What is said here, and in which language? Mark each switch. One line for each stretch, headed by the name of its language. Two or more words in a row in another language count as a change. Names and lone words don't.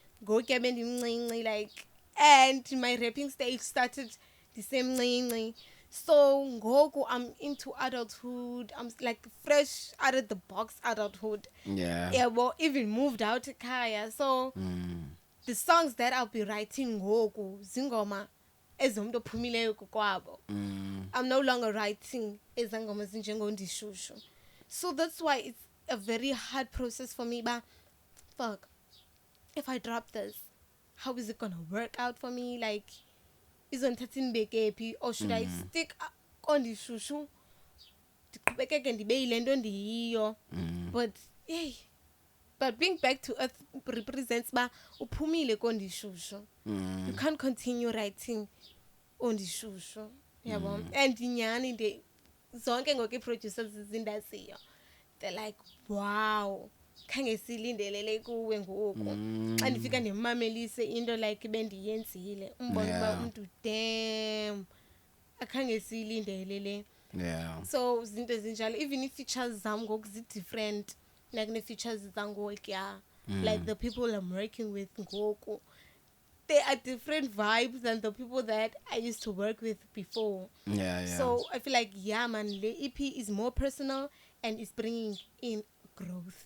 English: Like, and my rapping stage started the same. So Goku, I'm into adulthood. I'm like fresh out of the box adulthood. Yeah. Well, even moved out to Kaya. So the songs that I'll be writing Goku,
Xhosa: Zingoma, ezomntu ophumileyo kokwabo.
English: I'm no longer writing
Xhosa: ezangoma zinjengondishushu.
English: So that's why it's a very hard process for me. But fuck, if I drop this, how is it gonna work out for me? Like, is on 13 big or should I stick on the shushu? But hey, but being back to earth represents
Xhosa: ba uphumile kondishushu.
English: You can't continue writing ondishushu.
Xhosa: Yabo. And inyani de zonke ngoku producers izindasiyo.
English: They're like, wow.
Xhosa: Khange silindelele kuwe ngoku. Xa ndifika ndimamelise into like bendiyenzile. Umbona ba umuntu damn. Akhange silindelele.
English: Yeah.
Xhosa: So zinto zinjalo,
English: even if features
Xhosa: zam ngoku
English: different like ne features zangoku yeah. Like the people I'm working with ngoku, they are different vibes than the people that I used to work with before. Yeah. So I feel like yeah man, the EP is more personal and it's bringing in growth.